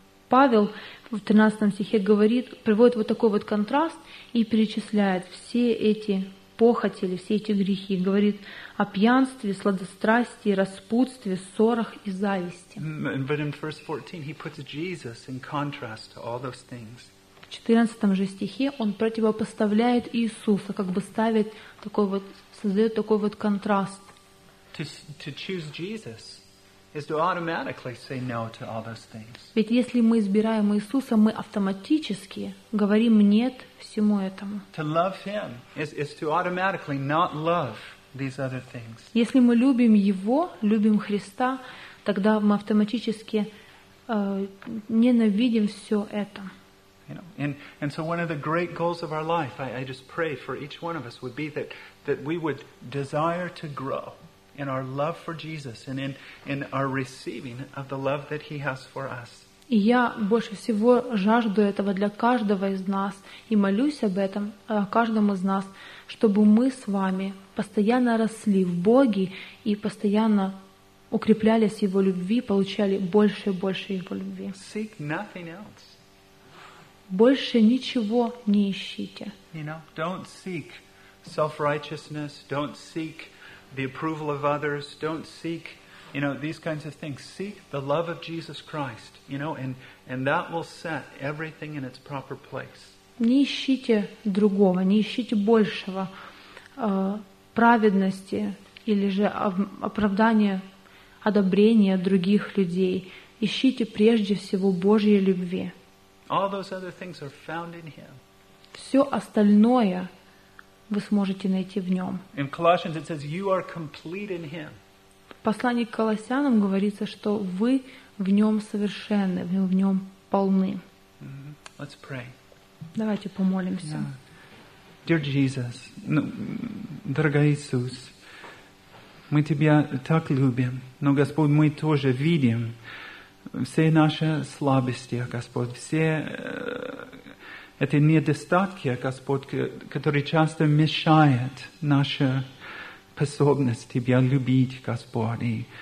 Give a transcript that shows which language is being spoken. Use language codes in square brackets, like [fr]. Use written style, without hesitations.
[ru] Павел в 13 стихе говорит, приводит вот такой вот контраст и перечисляет все эти похоти или все эти грехи, говорит о пьянстве, сладострастии, распутстве, ссорах и зависти. [en] But in verse 14, he puts Jesus in contrast to all those things. [ru] В 14 же стихе он противопоставляет Иисуса, как бы ставит такой вот, создает такой вот контраст. [en] To choose Jesus is to automatically say no to all those things. [ru] Ведь если мы избираем Иисуса, мы автоматически говорим нет всему этому. [en] To love Him is to automatically not love these other things. [ru] Если мы любим Его, любим Христа, тогда мы автоматически ненавидим все это. [en] You know, And so one of the great goals of our life, I just pray for each one of us, would be that we would desire to grow in our love for Jesus and in our receiving of the love that He has for us. [ru] И я больше всего жажду этого для каждого из нас и молюсь об этом каждому из нас, чтобы мы с вами постоянно росли в Боге и постоянно укреплялись в Его любви, получали больше и больше Его любви. [en] Seek nothing else. [ru] Больше ничего не ищите. [en] You know, don't seek self-righteousness, don't seek the approval of others, don't seek, you know, these kinds of things. Seek the love of Jesus Christ, you know, and that will set everything in its proper place. [ru] Не ищите другого, не ищите большего праведности или же оправдания, одобрения других людей. Ищите прежде всего Божьей любви. [en] All those other things are found in Him. [ru] Все остальное вы сможете найти в Нем. [en] In Colossians it says, you are complete in Him. [ru] В послании к Колоссянам говорится, что вы в Нем совершенны, вы в Нем полны. [en] Let's pray. [ru] Давайте помолимся. [en] Yeah. Dear Jesus, [ru] дорогой Иисус, мы Тебя так любим, но, Господь, мы тоже видим все наши слабости, Господь, все эти недостатки, Господь, которые часто мешают наши способность Тебя любить, Господь.